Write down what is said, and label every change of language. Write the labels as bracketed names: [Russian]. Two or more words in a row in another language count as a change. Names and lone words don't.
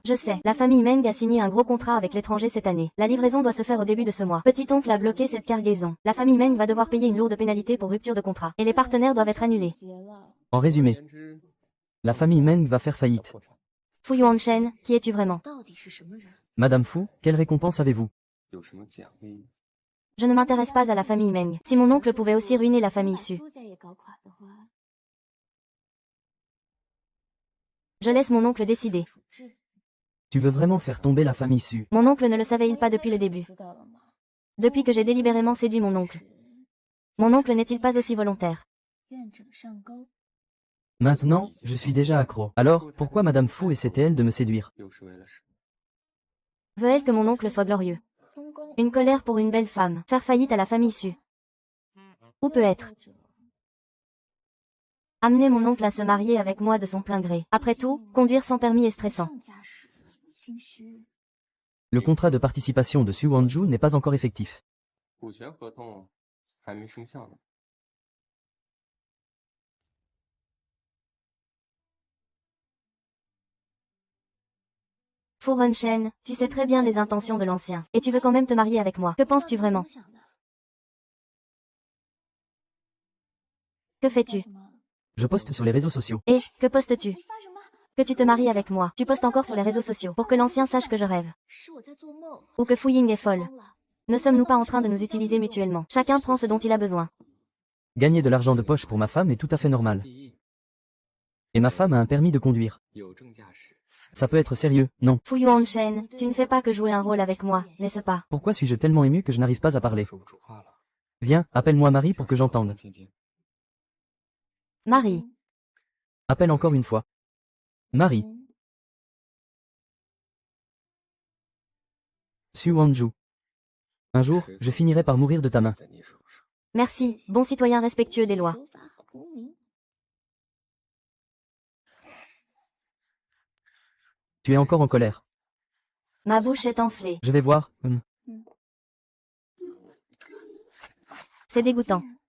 [French] Je sais, la famille Meng a signé un gros contrat avec l'étranger cette année. La livraison doit se faire au début de ce mois. Petit oncle a bloqué cette cargaison. La famille Meng va devoir payer une lourde pénalité pour rupture de contrat. Et les partenaires doivent être annulés. En résumé, la famille Meng va faire faillite. Fu Yuanshen, qui es-tu vraiment? Madame Fu, quelle récompense avez-vous? [Chinese] 有什么奖励？ [French] Je ne m'intéresse pas à la famille Meng. Si mon oncle pouvait aussi ruiner la famille Su. Je laisse mon oncle décider. Tu veux vraiment faire tomber la famille Su? Mon oncle ne le savait-il pas depuis le début? Depuis que j'ai délibérément séduit mon oncle. Mon oncle n'est-il pas aussi volontaire? Maintenant, je suis déjà accro. Alors, pourquoi Madame Fu essaie-t-elle de me séduire? [Chinese] 又是为了什么？ [French] Veut-elle que mon oncle soit glorieux? Une colère pour une belle femme. Faire faillite à la famille Su. Ou peut-être amener mon oncle à se marier avec moi de son plein gré. Après tout, conduire sans permis est stressant. Le contrat de participation de Su Wanju n'est pas encore effectif. [Chinese] 股权合同还没生效呢。 [French] Fu Renshen, tu sais très bien les intentions de l'ancien. Et tu veux quand même te marier avec moi. Que penses-tu vraiment? Que fais-tu? Je poste sur les réseaux sociaux. Et, que postes-tu? Que tu te maries avec moi. Tu postes encore sur les réseaux sociaux pour que l'ancien sache que je rêve. Ou que Fu Ying est folle. Ne sommes-nous pas en train de nous utiliser mutuellement? Chacun prend ce dont il a besoin. Gagner de l'argent de poche pour ma femme est tout à fait normal. Et ma femme a un permis de conduire. [Chinese] 有证驾驶。 [French] Ça peut être sérieux, non? Fu Yuanshen, tu ne fais pas que jouer un rôle avec moi, n'est-ce pas? Pourquoi suis-je tellement ému que je n'arrive pas à parler? [Chinese] 说不出话了。 [French] Viens, appelle-moi Marie pour que j'entende. [Chinese] 天天 [French] Marie. Appelle encore une fois. Marie. Su Wanju. Un jour, je finirai par mourir de ta main. [Chinese] 在你手上。 [French] Merci, bon citoyen respectueux des lois. Tu es encore en colère. Ma bouche est enflée. Je vais voir. C'est dégoûtant.